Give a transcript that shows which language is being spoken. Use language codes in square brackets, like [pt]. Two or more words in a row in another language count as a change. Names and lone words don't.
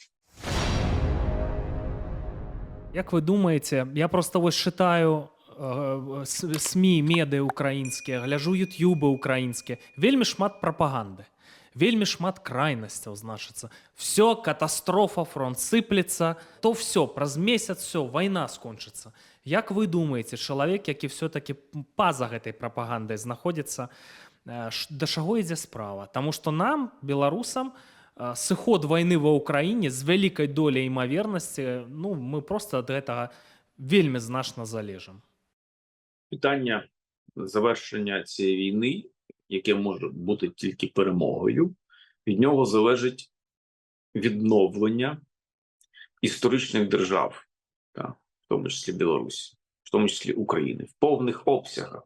[uk] Як ви думаєте, я просто ось читаю СМІ, меди українські, гляжу ютюби українські, [be] вельми шмат [uk] пропаганди, [be] вельми шмат [uk] крайностей, значиться. Все, катастрофа, фронт сиплеться, то все, праз місяць все, війна скончиться. Як ви думаєте, чоловік, який все-таки поза гэтай пропагандой знаходиться, до чого йде справа? Тому що нам, білорусам, [be] сыход войны ва Украине з вялікай доляй імавернасці, ну, мы просто ад гэтага вельмі значна залежым. [uk] Питання завершення цієї війни, яке може бути тільки перемогою, від нього залежить відновлення історичних держав, та, в тому числі Білорусі, в тому числі України, в повних обсягах.